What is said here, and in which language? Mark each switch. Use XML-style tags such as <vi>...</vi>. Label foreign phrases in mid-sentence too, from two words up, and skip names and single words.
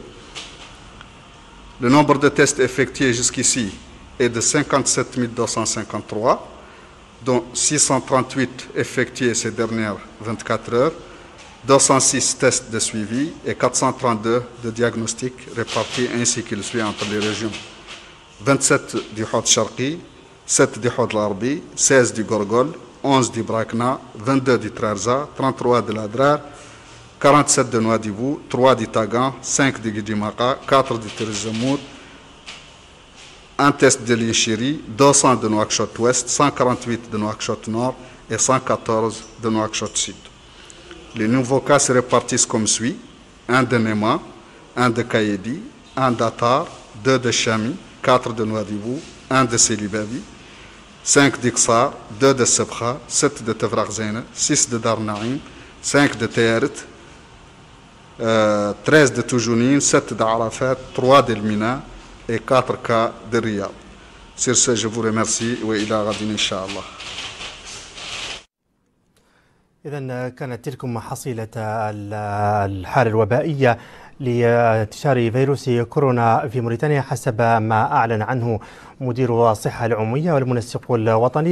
<fr>Le nombre de tests effectués jusqu'ici est de 57 253, dont 638 effectués ces dernières 24 heures, 206 tests de suivi et 432 de diagnostic répartis ainsi qu'il suit entre les régions: 27 du Hod Sharqi, 7 du Hod Larbi, 16 du Gorgol, 11 du Brakna, 22 du Trarza, 33 de l'Adrar, 47 de Nouadhibou, 3 du Tagan, 5 du Guidimaka, 4 du Tirizamoud, 1 test de l'Inchiri, 200 de Nouakchott Ouest, 148 de Nouakchott Nord et 114 de Nouakchott Sud. Les nouveaux cas se répartissent comme suit: 1 de Nema, 1 de Kaïdi, 1 d'Atar, 2 de Chami, 4 de Nouadhibou, 1 de Selibabi, 5 d'Iqsar, 2 de Sebkha, 7 de Tefrakh-Zena, 6 de Dar Naïm, 5 de Tayeret, 13 de Toujounine, 7 d'Arafat, 3 d'Elmina et 4 cas de Riyad. Sur ce, je vous remercie</fr> <ar>وإلى غد إن شاء الله. إذن كانت تلكم حصيلة الحالة الوبائية لانتشار فيروس كورونا في موريتانيا حسب ما أعلن عنه مدير الصحة العمومية والمنسق الوطني</ar>